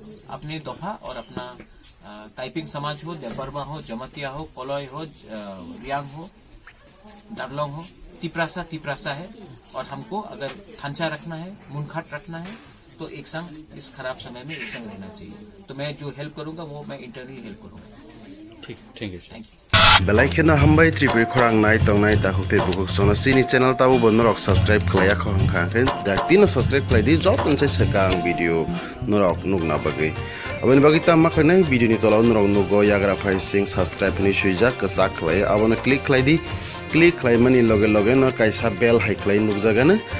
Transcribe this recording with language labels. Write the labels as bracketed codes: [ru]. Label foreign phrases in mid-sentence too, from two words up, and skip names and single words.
[hi] अपने दोहा और अपना टाइपिंग समाज हो, देबर्मा हो, जमतिया हो, कोलोय हो, रियांग हो, डारलोंग हो, तिपरासा है, और हमको अगर थांचा रखना है, मुनखाट रखना है, तो एक संग इस खराब समय में एक संग रहना चाहिए। तो मैं जो हेल्प करूंगा वो मैं इंटरनली हेल्प करूंगा। ठीक, [en] thank you. [trp] बेलाइखेना हामबाय त्रिपुरी खरांनाय तंनाय दाहुते बुकुक सोना सिनी चैनल ताबो बनरक सब्सक्राइब खलाया खंखाखै दाक्तिनो सब्सक्राइब खलायदि जब मोनसे सकां भिडियो नरक नुगना बागै अबनि बागै ता माखैनाय भिडियोनि तलाव नरक नुगो याग्रा फाइ सिं सब्सक्राइब नि सुइजा कसा खलाय आबनो क्लिक खलायदि क्लिक खलायमानि लगे लगे न कायसा बेल हाइ खलाय नुगजागानो